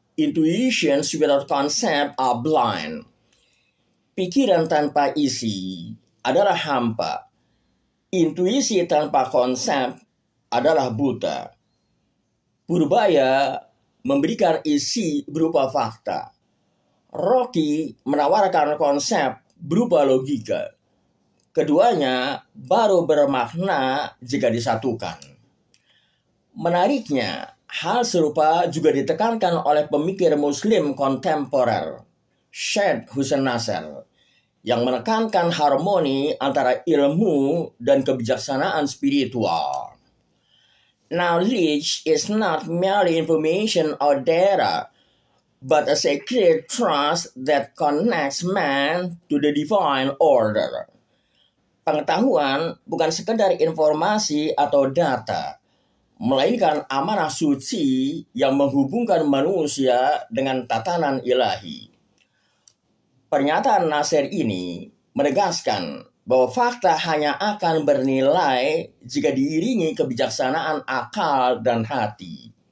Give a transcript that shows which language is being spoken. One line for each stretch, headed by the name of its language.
English: Intuitions without concept are blind."
Indonesian: Pikiran tanpa isi adalah hampa. Intuisi tanpa konsep adalah buta. Purbaya memberikan isi berupa fakta. Rocky menawarkan konsep berupa logika. Keduanya baru bermakna jika disatukan. Menariknya, hal serupa juga ditekankan oleh pemikir Muslim kontemporer, Syed Hussein Nasr, yang menekankan harmoni antara ilmu dan kebijaksanaan spiritual.
English: Knowledge is not merely information or data, but a sacred trust that connects man to the divine order.
Indonesian: Pengetahuan bukan sekedar informasi atau data, melainkan amanah suci yang menghubungkan manusia dengan tatanan ilahi. Pernyataan Nasr ini menegaskan bahwa fakta hanya akan bernilai jika diiringi kebijaksanaan akal dan hati.